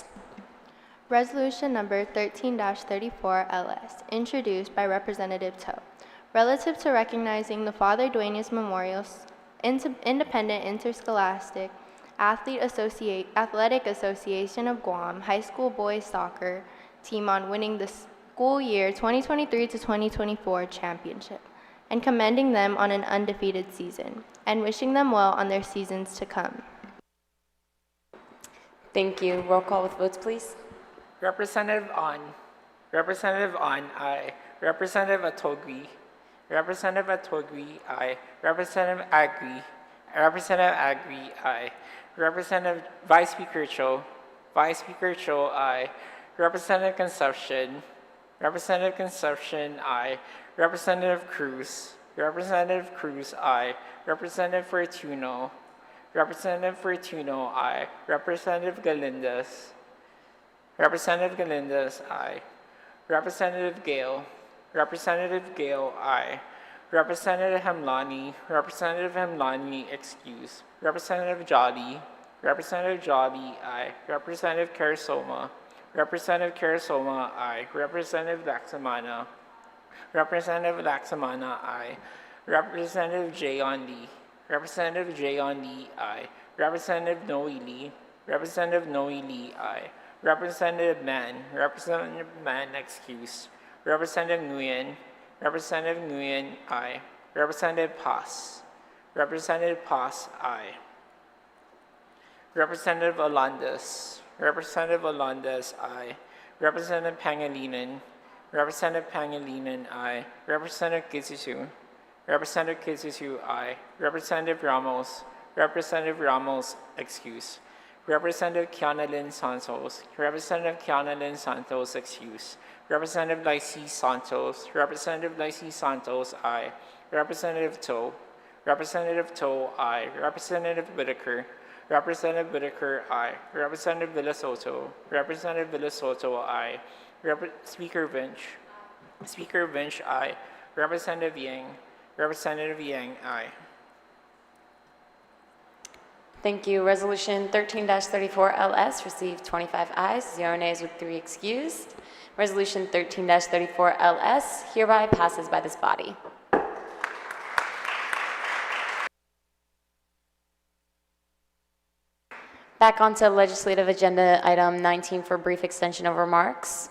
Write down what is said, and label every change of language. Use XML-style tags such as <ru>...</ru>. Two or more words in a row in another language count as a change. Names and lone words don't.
<en>Resolution number 13-34 LS, introduced by Representative Toe, relative to recognizing the Father Duenas Memorial Independent Interscholastic Athletic Association of Guam High School Boys Soccer Team on winning the school year 2023 to 2024 championship, and commending them on an undefeated season, and wishing them well on their seasons to come. Thank you. Roll call with votes, please. Representative On, aye. Representative Atogui, aye. Representative Agri, aye. Representative Vice Speaker Cho, aye. Representative Consumption, aye. Representative Cruz, aye. Representative Fortuno, aye. Representative Galindez, aye. Representative Gale, aye. Representative Hamlani, excuse. Representative Jolly, aye. Representative Carasoma, aye. Representative Laxamana, aye. Representative Jayon Lee, aye. Representative Noe Lee, aye. Representative Mann, excuse. Representative Nguyen, aye. Representative Paz, aye. Representative Alandes, aye. Representative Pangilinan, aye. Representative Kisisu, aye. Representative Ramos, excuse. Representative Kiana Lynn Santos, excuse. Representative Lycée Santos, aye. Representative Toe, aye. Representative Whitaker, aye. Representative Villasoto, aye. Speaker Vinch, aye. Representative Yang, aye. Thank you. Resolution 13-34 LS received 25 ayes, 0 nays with 3 excused. Resolution 13-34 LS hereby passes by this body. Back onto legislative agenda item 19 for brief extension of remarks.</en>